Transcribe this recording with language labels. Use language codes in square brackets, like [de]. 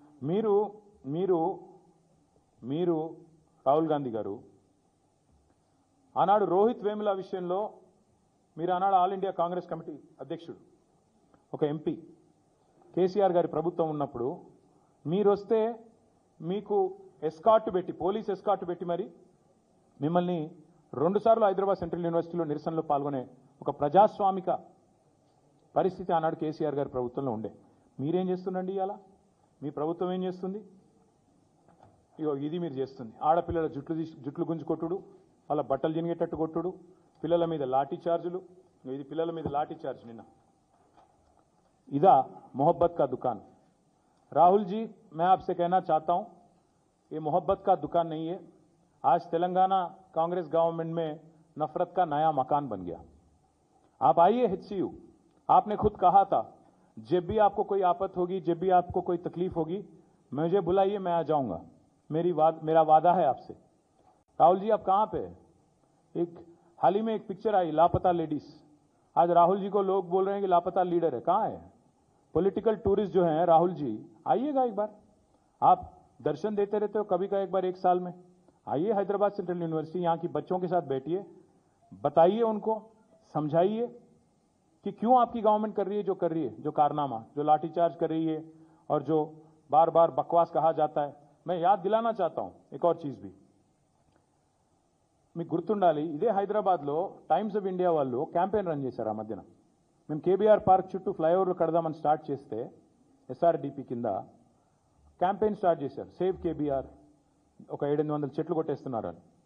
[te] మీరు మీరు మీరు రాహుల్ గాంధీ గారు ఆనాడు రోహిత్ వేముల విషయంలో మీరు ఆనాడు ఆల్ ఇండియా కాంగ్రెస్ కమిటీ అధ్యక్షుడు, ఒక ఎంపీ, కేసీఆర్ గారి ప్రభుత్వం ఉన్నప్పుడు మీరు వస్తే మీకు ఎస్కార్ట్ పెట్టి, పోలీస్ ఎస్కార్ట్ పెట్టి మరి మిమ్మల్ని 2 సార్లు హైదరాబాద్ సెంట్రల్ యూనివర్సిటీలో నిరసనలో పాల్గొనే ఒక ప్రజాస్వామిక పరిస్థితి ఆనాడు కేసీఆర్ గారి ప్రభుత్వంలో ఉండే. మీరేం చేస్తుండండి ఇవాళ? మీ ప్రభుత్వం ఏం చేస్తుంది? ఇగో ఇది మీరు చేస్తుంది. ఆడపిల్లల జుట్లు గుంజు కొట్టుడు, వాళ్ళ బట్టలు జినిగేటట్టు కొట్టుడు, పిల్లల మీద లాఠీ చార్జులు. ఇది పిల్లల మీద లాఠీ చార్జ్ నిన్న. ఇదా [hi] मोहब्बत का दुकान? राहुल जी, मैं आपसे कहना चाहता हूं, ये मोहब्बत का दुकान नहीं है. आज तेलंगाना कांग्रेस गवर्नमेंट में नफरत का नया मकान बन गया. आप आइए HCU. आपने खुद कहा था जब भी आपको कोई आफत होगी, जब भी आपको कोई तकलीफ होगी, मुझे बुलाइए, मैं आ जाऊंगा. मेरा वादा है आपसे. राहुल जी आप कहां पे है? एक हाल ही में एक पिक्चर आई लापता लेडीज. आज राहुल जी को लोग बोल रहे हैं कि लापता लीडर है. कहां है? पॉलिटिकल टूरिस्ट जो हैं राहुल जी, आइएगा एक बार. आप दर्शन देते रहते हो कभी का एक बार 1 साल में. आइए हैदराबाद सेंट्रल यूनिवर्सिटी, यहाँ की बच्चों के साथ बैठिए, बताइए उनको, समझाइए कि क्यों आपकी गवर्नमेंट कर रही है जो कर रही है, जो कारनामा, जो लाठीचार्ज कर रही है और जो बार बार बकवास कहा जाता है. मैं याद दिलाना चाहता हूं एक और चीज भी. [te] మీకు గుర్తుండాలి, ఇదే హైదరాబాద్లో టైమ్స్ ఆఫ్ ఇండియా వాళ్ళు క్యాంపెయిన్ రన్ చేశారు ఆ మధ్యన. మేము కేబీఆర్ పార్క్ చుట్టూ ఫ్లైఓవర్లు కడదామని స్టార్ట్ చేస్తే ఎస్ఆర్డిపి కింద క్యాంపెయిన్ స్టార్ట్ చేశారు, సేవ్ కేబీఆర్, ఒక 700 చెట్లు కొట్టేస్తున్నారని.